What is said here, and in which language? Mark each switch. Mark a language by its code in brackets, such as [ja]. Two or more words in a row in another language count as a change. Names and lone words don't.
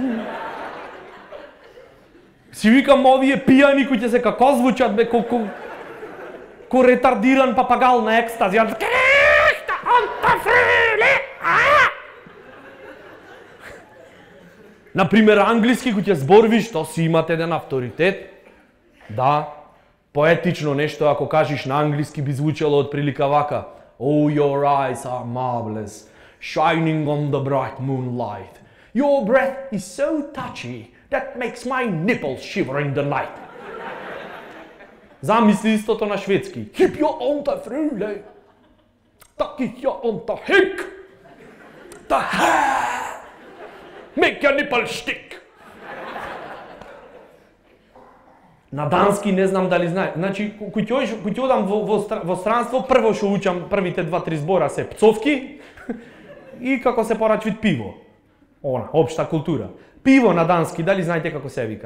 [mk] Си викам овие пијани кои ќе се како звучат, бе, ко ретардиран папагал на екстази. Например, англиски кој ќе зборвиш, то си имате еден авторитет. Да, поетично нешто ако кажеш на англиски би звучало отприлика вака. [en] Oh, your eyes are marvelous, shining on the bright moonlight. Your breath is so touchy that makes my nipples shiver in the night. [mk] Замисли истото на шведски. Keep your anta frule. Tak ich your anta hick. [en] The hair. Make your nipple stick. [mk] На дански не знам дали знае. Значи, кој одам во странство, прво што учам првите 2-3 збора се пцовки и како се порачви пиво. Она, општа култура. Пиво на дански, дали знаете како се вика?